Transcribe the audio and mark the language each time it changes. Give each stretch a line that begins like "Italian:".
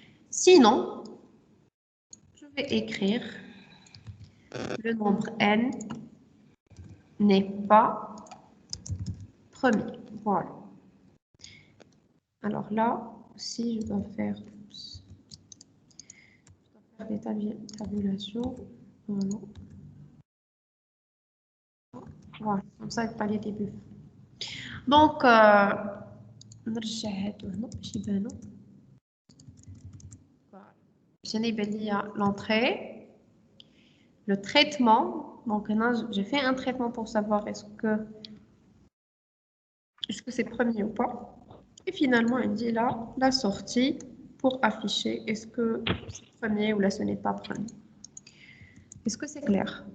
French: Sinon, je vais écrire le nombre n n'est pas premier. Voilà. Alors là, aussi, je dois faire des tabulations. Voilà. Voilà, comme ça, il pas les débuts.
Arabic: Donc, نرجع هادو هنا باش يبانو.
French: Il y a l'entrée, le traitement. Donc maintenant, j'ai fait un traitement pour savoir est-ce que c'est premier ou pas. Et finalement, il dit là, la sortie pour afficher est-ce que c'est premier ou là ce n'est pas premier. Est-ce que c'est clair?